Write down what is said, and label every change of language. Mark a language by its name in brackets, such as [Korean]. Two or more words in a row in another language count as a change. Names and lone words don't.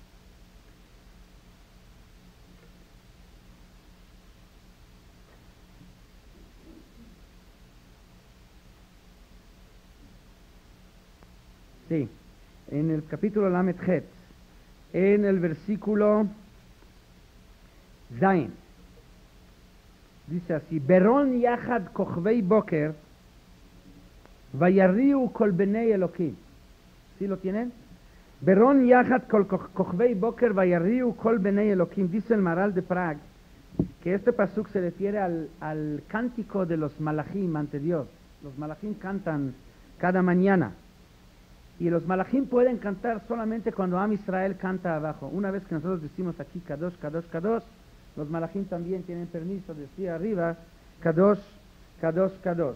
[Spanish] Sí, en el capítulo [Hebrew] Lamed Het, [Spanish] en el versículo Zain, dice así: [Hebrew] ברן יחד כוכבי בוקר ויריעו כל בני אלוקים. [Spanish] ¿Sí lo tienen? [Hebrew] ברן יחד כוכבי בוקר ויריעו כל בני אלוקים. [Spanish] Dice el Maral de Prague que este pasuk se refiere al cántico de los malachim ante Dios. Los malachim cantan cada mañana. Y los malachim pueden cantar solamente cuando [Hebrew] Am Israel [Spanish] canta abajo. Una vez que nosotros decimos aquí [Hebrew] Kadosh, Kadosh, Kadosh, [Spanish] los malachim también tienen permiso de decir arriba [Hebrew] Kadosh, Kadosh, Kadosh.